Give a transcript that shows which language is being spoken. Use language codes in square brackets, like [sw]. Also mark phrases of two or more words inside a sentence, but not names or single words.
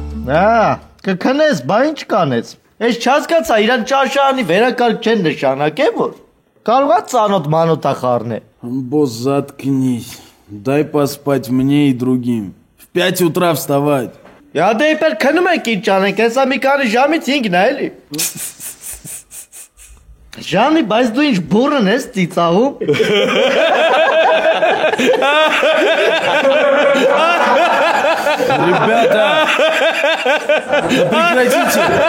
[hy] կքնես, բա ինչ կանես։ Ես չհասկացա, իրան ճաշարանի վերակարգ չեն նշանակե, որ կարողա ծանոթ մանոթա խառնե։ [ru] Босс, заткнись. Дай поспать мне и другим. В 5 утра вставать. [hy] Я դե իբր քնում եք ինչ անենք, հեսա մի քանի ժամից 5-ն է, էլի։ Ժանի, բայց դու ինչ բուրըն ես ծիծաղում։ [ru] Ребята, прекратите.